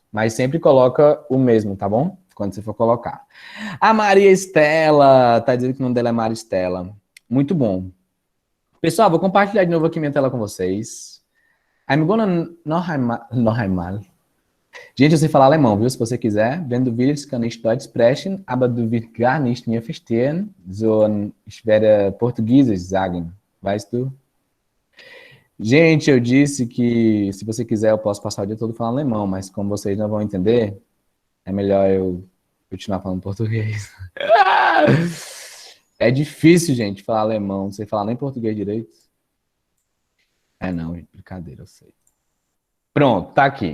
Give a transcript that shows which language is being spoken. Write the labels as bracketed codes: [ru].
[pt] Mas sempre coloca o mesmo, tá bom? Quando você for colocar. A Maria Estela, tá dizendo que o nome dela é Maria Estela. Muito bom. Pessoal, vou compartilhar de novo aqui minha tela com vocês. [en] I'm gonna [de] noch einmal. [pt] Gente, eu sei falar alemão, viu? Se você quiser. [de] Wenn du willst, kann ich Deutsch sprechen, aber du wirst gar nicht mehr verstehen. So, ich werde Portugiesisch sagen. Weißt du? [pt] Gente, eu disse que se você quiser eu posso passar o dia todo falando alemão, mas como vocês não vão entender, é melhor eu continuar falando português. É difícil, gente, falar alemão, não sei falar nem português direito. É não, gente, brincadeira, eu sei. Pronto, tá aqui.